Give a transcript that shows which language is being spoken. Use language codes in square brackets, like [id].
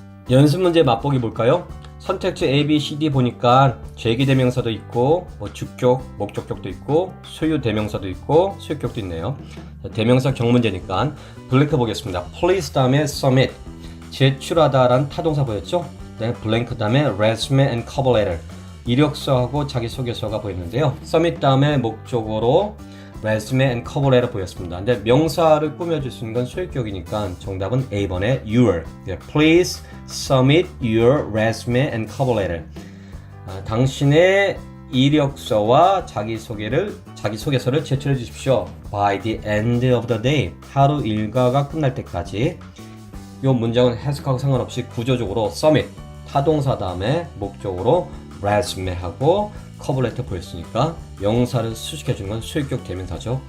[ko] 연습 문제 맛보기 볼까요? 선택지 A, B, C, D 보니까 제기대명사도 있고 주격, 목적격도 있고 소유 대명사도 있고 소유격도 있네요. 대명사 경문제니까 블랭크 보겠습니다. Please 다음에 submit, 제출하다라는 타동사 보였죠? 네, 블랭크 다음에 [en] resume and cover letter, [ko] 이력서하고 자기소개서가 보였는데요. submit 다음에 목적어로 [en] resume and cover letter [ko] 보였습니다. 근데 명사를 꾸며줄 수 있는 건 소유격이니까 정답은 A번에 your. 네, [en] Please submit your resume and cover letter. [ko] 당신의 이력서와 자기소개서를 제출해 주십시오. [en] By the end of the day. [ko] 하루 일과가 끝날 때까지. 이 문장은 해석하고 상관없이 구조적으로 submit, 타동사 다음에 목적으로 resume하고 커버레터 보였으니까 명사를 수식해 주는 건 소유격 대명사죠.